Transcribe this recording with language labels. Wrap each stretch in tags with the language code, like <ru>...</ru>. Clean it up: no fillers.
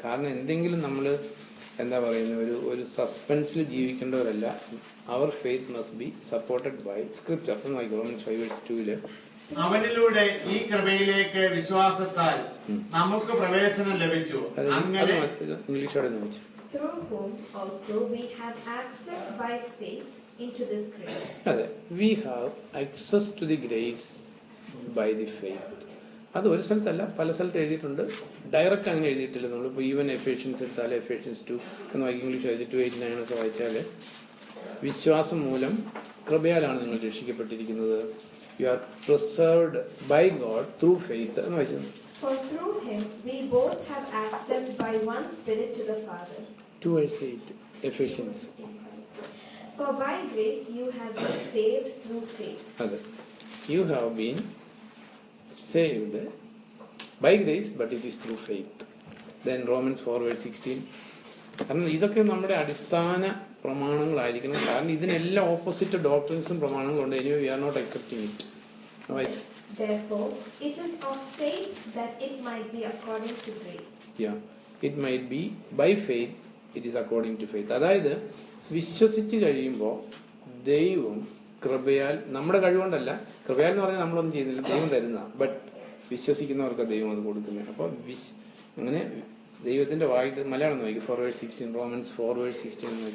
<ml>കാരണം എന്തെങ്കിലും നമ്മൾ എന്താ പറയുന്നത്, ഒരു സസ്പെൻസിൽ ജീവിക്കേണ്ടവരല്ല. അവർ</ml> <en>Faith must be supported by scripture. Romans 5:2</en> <ml>അവനിലൂടെ ഈ കൃപയിലേക്ക് വിശ്വാസത്താൽ നമുക്ക് പ്രവേശനം ലഭിച്ചു. അങ്ങനെ ഇംഗ്ലീഷോടെ ചോദിച്ചു.</ml> <en>Through whom also we have access by faith into this grace. അതെ, we have access to the grace by the faith.</en> <ml>അത് ഒരു സ്ഥലത്തല്ല, പല സ്ഥലത്ത് എഴുതിയിട്ടുണ്ട്. ഡയറക്റ്റ് അങ്ങനെ എഴുതിയിട്ടില്ല. നമ്മളിപ്പോൾ ഈവൻ എഫേഷ്യൻസ് എടുത്താൽ എഫേഷ്യൻസ് 2 എന്ന് വായിക്കും, ഇംഗ്ലീഷ് 2:8-9 ഒക്കെ വായിച്ചാൽ വിശ്വാസം മൂലം കൃപയാലാണ് നിങ്ങൾ രക്ഷിക്കപ്പെട്ടിരിക്കുന്നത്.</ml> <en>you are preserved by God through faith</en> <ml>എന്ന് വായിച്ചത്.</ml> <en>For through him we both have access by one Spirit to the Father. 2:8 Ephesians. For by grace you have been saved through faith. അതെ, you have been saved by grace, but it is through faith. Then Romans 4:16.</en> <ml>കാരണം ഇതൊക്കെ നമ്മുടെ അടിസ്ഥാന പ്രമാണങ്ങളായിരിക്കണം. കാരണം ഇതിനെല്ലാം opposite ഡോക്ട്രിൻസും പ്രമാണങ്ങളുണ്ട്.</ml> <en>anyway we are not accepting it.</en> <ml>വായിച്ചു.</ml> <en>Therefore, it is of faith that it might be according to grace. Yeah, it might be by faith, it is according to faith.</en> <ml>അതായത് വിശ്വസിച്ച് കഴിയുമ്പോൾ ദൈവം കൃപയാൽ, നമ്മുടെ കഴിവുകൊണ്ടല്ല, കൃപയാൽ എന്ന് പറഞ്ഞാൽ നമ്മളൊന്നും ചെയ്യുന്നില്ല, ദൈവം തരുന്ന, ബട്ട് വിശ്വസിക്കുന്നവർക്ക് ദൈവം അത് കൊടുക്കുന്നത്. അപ്പോൾ അങ്ങനെ ദൈവത്തിന്റെ വാഗ്ദാനം, മലയാളം നോക്കി 4:16, റോമൻസ് 4:16.</ml>